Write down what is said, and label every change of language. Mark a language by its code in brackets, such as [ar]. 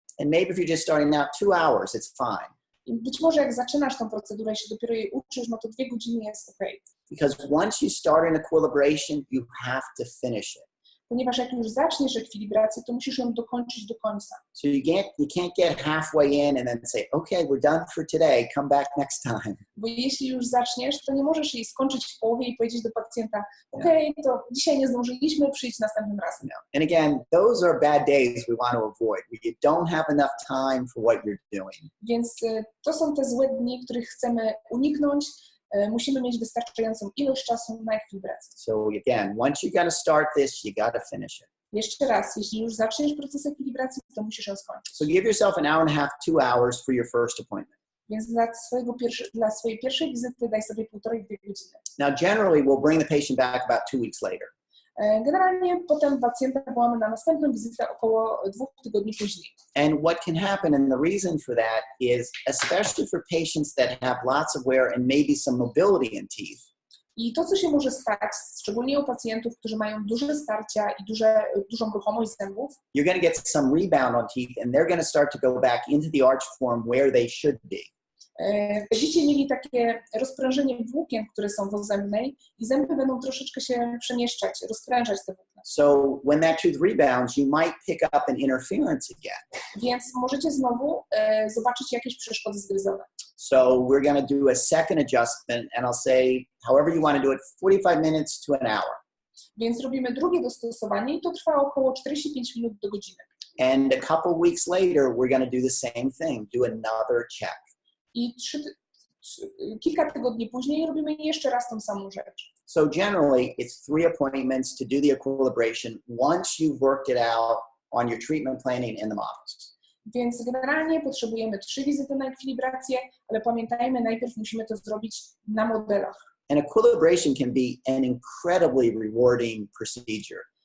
[en] And maybe if you're just starting out, 2 hours, it's fine. [pl] I być może jak zaczynasz tą procedurę i się dopiero jej uczysz, no to 2 godziny jest ok. [en] Because once you start an equilibration, you have to finish it. [pl] ponieważ jak już zaczniesz ekwilibrację, to musisz ją dokończyć do końca. [en] So you can't get halfway in and then say, okay, we're done for today, come back next time. [pl] Bo jeśli już zaczniesz, to nie możesz jej skończyć w połowie i powiedzieć do pacjenta, okej, to dzisiaj nie zdążyliśmy, przyjdź następnym razem. [en] And again, those are bad days we want to avoid, where you don't have enough time for what you're doing. [pl] Więc to są te złe dni, których chcemy uniknąć. Musimy mieć wystarczającą ilość czasu na ekwilibrację. [en] So again, once you're going to start this, you got to finish it. [pl] Jeszcze raz, jeśli już zaczniesz proces ekwilibracji, to musisz ją skończyć. [en] So give yourself an hour and a half, 2 hours for your first appointment. [pl] Więc dla swojej pierwszej wizyty daj sobie 1,5–2 godziny. [en] Now, generally, we'll bring the patient back about 2 weeks later. [pl] Generalnie potem pacjenta wołamy na następną wizytę około 2 tygodni później. [en] And what can happen, and the reason for that is, especially for patients that have lots of wear and maybe some mobility in teeth. [pl] I to, co się może stać, szczególnie u pacjentów, którzy mają duże starcia i dużą ruchomość zębów, [en] you're going to get some rebound on teeth, and they're going to start to go back into the arch form where they should be. [pl] Będziecie mieli takie rozprężenie włókien, które są w ozębnej i zęby będą troszeczkę się przemieszczać, rozprężać te włókna. [en] So when that tooth rebounds, you might pick up an interference again. [pl] Więc możecie znowu zobaczyć jakieś przeszkody zgryzowe. [en] So we're going to do a second adjustment, and I'll say, however you want to do it, 45 minutes to an hour. [pl] Więc robimy drugie dostosowanie i to trwa około 45 minut do godziny. [en] And a couple weeks later, we're going to do the same thing, do another check. [pl] I kilka tygodni później robimy jeszcze raz tą samą rzecz. [en] So generally, it's 3 appointments to do the equilibration once you've worked it out on your treatment planning in the models. [pl] Więc generalnie potrzebujemy 3 wizyty na ekwilibrację, ale pamiętajmy, najpierw musimy to zrobić na modelach. [en] And equilibration can be an incredibly rewarding procedure.